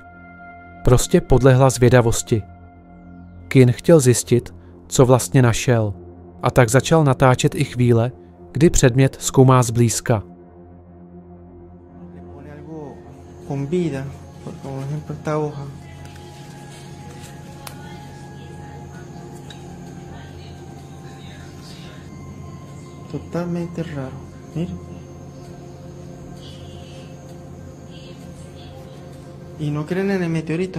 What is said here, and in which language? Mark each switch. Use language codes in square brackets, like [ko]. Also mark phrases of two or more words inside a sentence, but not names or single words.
[cs] Prostě podlehla zvědavosti. Kin chtěl zjistit, co vlastně našel, a tak začal natáčet i chvíle, kdy předmět zkoumá zblízka. [es] Totalmente raro. Mira. Y no creen en el meteorito.